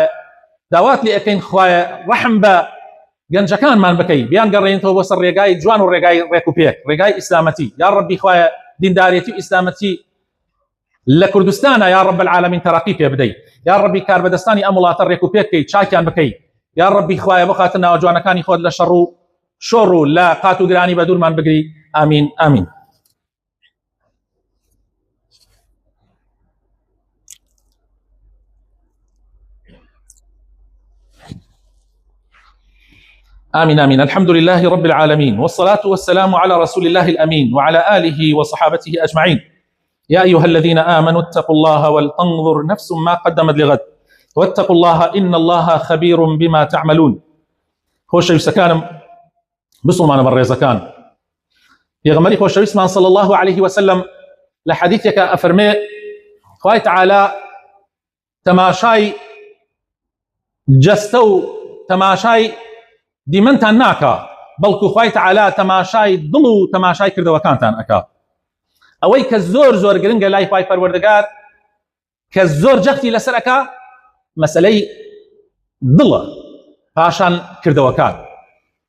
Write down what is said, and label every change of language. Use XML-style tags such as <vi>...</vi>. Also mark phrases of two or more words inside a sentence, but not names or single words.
<ckb>داوات لێ ئەەکەین خوایە ڕەحم بە گەنجەکانمان بکەی، بیان گەڕێنێتەوە بۆ سەر ڕێگای جوان و ڕێگای ڕێک و پێک، ڕێگای ئیسلامەتی، یا ڕەبی خوایە دینداریەتی و ئیسلامەتی لە کوردستانە</ckb> <ar>یا رب العالمین</ar> <ckb>تەرەقی پێ بدەیت، یا ڕەبی کاربەدەستانی ئەم وڵاتە ڕێک و پێک بکەیت، چاکیان بکەیت، یا ڕەبی خوایە بۆ خاتر ناوە جوانەکانی خۆت لە شەڕ و شۆڕ و لە قات و گرانی بە دوورمان بگری، ئامین ئامین.</ckb> <ar>آمين آمين. الحمد لله رب العالمين، والصلاة والسلام على رسول الله الأمين وعلى آله وصحابته أجمعين. يا أيها الذين آمنوا اتقوا الله ولتنظر نفس ما قدمت لغد واتقوا الله إن الله خبير بما تعملون.</ar> <ckb>خۆشەویستە کانم بسڵمانە بەڕێزەکان، پێغەمبەری خۆشەویستمان</ckb> <ar>صلى الله عليه وسلم</ar> <ckb>لە حەدیثێکە ئەفەرمێ خوای تەعالا تەماشای جەستە و تەماشای دیمەنتان ناکا، بەڵکو خوای تەعالا تەماشای دڵ و تەماشای کردەوەکانتان ئەکا. ئەوەی کە زۆر زۆر گرنگە لای خوای پەروەردگار کە زۆر جەختی لەسەر ئەکا مەسەلەی دڵە پاشان کردەوەکان.</ckb>